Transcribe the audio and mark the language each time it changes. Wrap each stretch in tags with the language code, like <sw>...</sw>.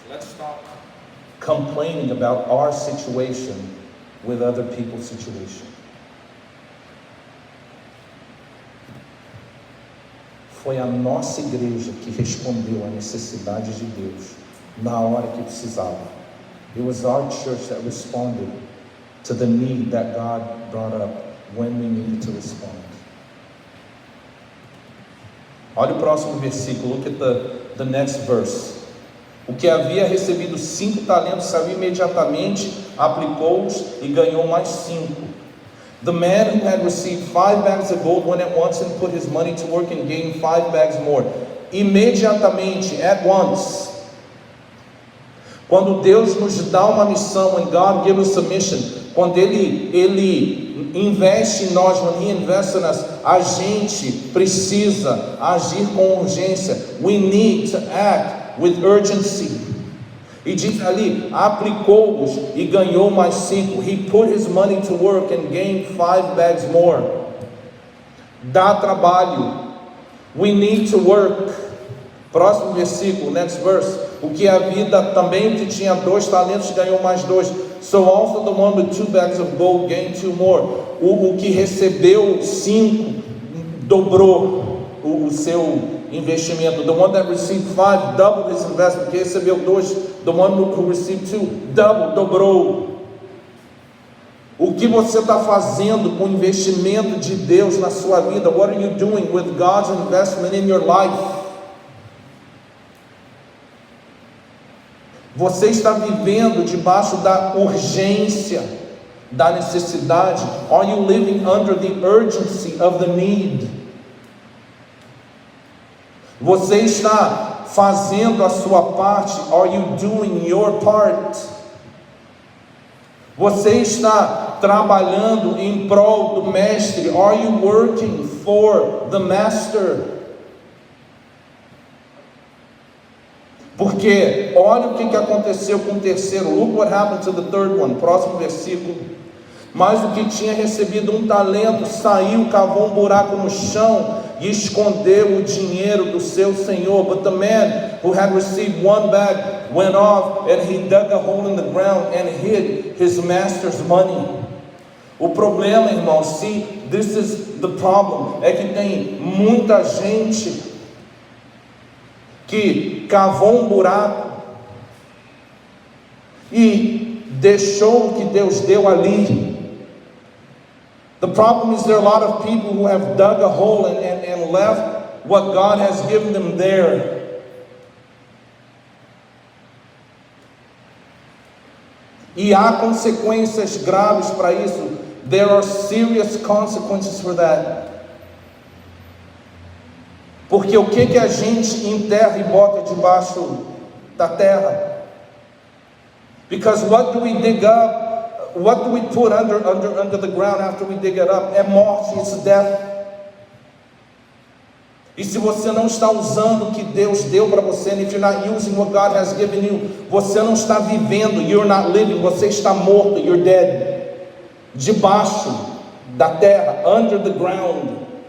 <en>Let's stop complaining about our situation with other people's situation.</en> <pt>Foi a nossa igreja que respondeu à necessidade de Deus na hora que precisava.</pt> <en>It was our church that responded to the need that God brought up when we needed to respond.</en> <pt>Olha o próximo versículo.</pt> <en>Look at the next verse.</en> <pt>O que havia recebido 5 talentos saiu imediatamente, aplicou-os e ganhou mais 5.</pt> <en>The man who had received 5 bags of gold went at once and put his money to work and gained 5 bags more.</en> <pt>Imediatamente,</pt> <en>at once.</en> <pt>Quando Deus nos dá uma missão,</pt> <en>when God gives us a mission,</en> <pt>quando Ele investe em nós,</pt> <en>when He invests in us,</en> <pt>a gente precisa agir com urgência.</pt> <en>We need to act with urgency.</en> <pt>E diz ali, aplicou-os e ganhou mais 5.</pt> <en>He put his money to work and gained 5 bags more.</en> <pt>Dá trabalho.</pt> <en>We need to work.</en> <pt>Próximo versículo,</pt> <en>next verse.</en> <pt>O que a vida também que tinha 2 talentos ganhou mais 2.</pt> <en>So also the one with 2 bags of gold gained 2 more.</en> <pt>O que recebeu 5 dobrou o seu investimento.</pt> <en>The one that received 5 doubled his investment.</en> <pt>Que recebeu 2,</pt> <en>the one who received 2</en> <pt>dobrou. O que você está fazendo com o investimento de Deus na sua vida?</pt> <en>What are you doing with God's investment in your life?</en> <pt>Você está vivendo debaixo da urgência, da necessidade?</pt> <en>Are you living under the urgency of the need?</en> <pt>Você está fazendo a sua parte?</pt> <en>Are you doing your part?</en> <pt>Você está trabalhando em prol do mestre?</pt> <en>Are you working for the master?</en> <pt>Porque olha o que aconteceu com o terceiro.</pt> <en>Look what happened to the third one.</en> <pt>Próximo versículo. Mas o que tinha recebido um talento saiu, cavou um buraco no chão e escondeu o dinheiro do seu senhor.</pt> <en>But the man who had received one bag went off and he dug a hole in the ground and hid his master's money.</en> <pt>O problema, irmãos,</pt> <en>see, this is the problem,</en> <pt>é que tem muita gente que cavou um buraco e deixou o que Deus deu ali.</pt> <en>The problem is there are a lot of people who have dug a hole and left what God has given them there.</en> <pt>E há consequências graves para isso.</pt> <en>There are serious consequences for that.</en> <pt>Porque o que a gente enterra e bota debaixo da terra?</pt> <en>Because what do we dig up? What do we put under the ground after we dig it up?</en> <pt>É morte,</pt> <en>it's death.</en> <pt>E se você não está usando o que Deus deu para você,</pt> <en>and if you're not using what God has given you,</en> <pt>você não está vivendo,</pt> <en>you're not living,</en> <pt>você está morto,</pt> <en>you're dead.</en> <pt>Debaixo da terra,</pt> <en>under the ground.</en>